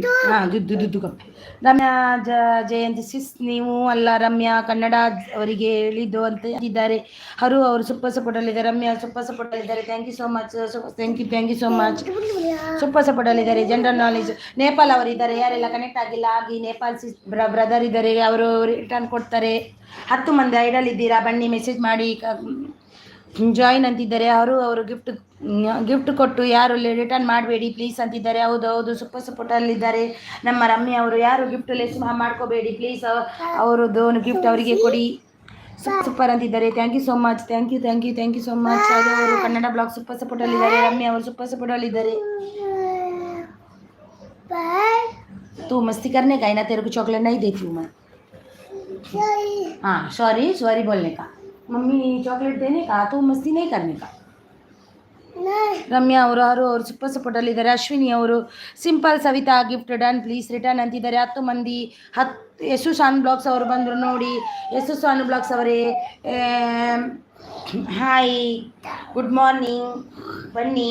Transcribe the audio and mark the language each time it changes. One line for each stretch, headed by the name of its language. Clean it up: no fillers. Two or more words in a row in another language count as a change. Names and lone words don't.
Kannada: ದುಡ್ಡು ರಮ್ಯಾ ಜಯಂತಿ ಸಿಸ್ ನೀವು ಅಲ್ಲ ರಮ್ಯಾ ಕನ್ನಡ ಅವರಿಗೆ ಹೇಳಿದ್ದು ಅಂತ ಇದ್ದಾರೆ. ಅವರು
English: super support
Kannada: ಅಲ್ಲಿದ್ದಾರೆ. ರಮ್ಯಾ
English: super support
Kannada: ಅಲ್ಲಿದ್ದಾರೆ.
English: thank you so much, thank you so much. super support
Kannada: ಅಲ್ಲಿದ್ದಾರೆ. ಜನರಲ್ ನಾಲೆಜ್ ನೇಪಾಲ್ ಅವರಿದ್ದಾರೆ. ಯಾರೆಲ್ಲ ಕನೆಕ್ಟ್ ಆಗಿಲ್ಲ ಆಗಿ ನೇಪಾಲ್
English: sis brother
Kannada: ಇದ್ದಾರೆ, ಅವರು ರಿಟರ್ನ್ ಕೊಡ್ತಾರೆ. 10 ಮಂದಿ ಐಡಲ್ ಇದ್ದೀರಾ, ಬನ್ನಿ ಮೆಸೇಜ್ ಮಾಡಿ ಜಾಯಿನ್ ಅಂತಿದ್ದಾರೆ. ಅವರು ಗಿಫ್ಟ್ ಕೊಟ್ಟು ಯಾರು ರಿಟರ್ನ್ ಮಾಡಬೇಡಿ ಪ್ಲೀಸ್ ಅಂತಿದ್ದಾರೆ. ಹೌದು ಸೂಪರ್ ಸಪೋರ್ಟಲ್ಲಿದ್ದಾರೆ ನಮ್ಮ ರಮ್ಯಾ ಅವರು. ಯಾರು
English: gift less
Kannada: ಮಾಡ್ಕೋಬೇಡಿ ಪ್ಲೀಸ್, ಅವರದ್ದು ಗಿಫ್ಟ್ ಅವರಿಗೆ ಕೊಡಿ. ಸೂಪರ್ ಅಂತಿದ್ದಾರೆ.
English: thank you so much, thank you so much.
Kannada: ಅವರು ಕನ್ನಡ ಬ್ಲಾಗ್ ಸೂಪರ್ ಸಪೋರ್ಟಲ್ಲಿದ್ದಾರೆ. ರಮ್ಯಾ ಅವರು ಸೂಪರ್ ಸಪೋರ್ಟಲ್ಲಿದ್ದಾರೆ.
Hindi: तू मस्ती करने का है ना, तेरे को चॉकलेट नहीं देती हूँ मैं. हाँ सॉरी बोलने का, मम्मी चॉकलेट देने का, तू मस्ती नहीं करने का.
Kannada: ರಮ್ಯಾ ಅವರು ಸೂಪರ್ ಸಪೋರ್ಟಲ್ಲಿದ್ದಾರೆ. ಅಶ್ವಿನಿ ಅವರು ಸಿಂಪಲ್ ಸವಿತಾ
English: gift done please return
Kannada: ಅಂತಿದ್ದಾರೆ. 10 ಮಂದಿ. ಯಶು ಶಾನ್ ಬ್ಲಾಗ್ಸ್ ಅವರು ಬಂದರು ನೋಡಿ. ಯಶು ಶಾನ್ ಬ್ಲಾಗ್ಸ್ ಅವರೇ
English: hi, good morning,
Kannada: ಬನ್ನಿ.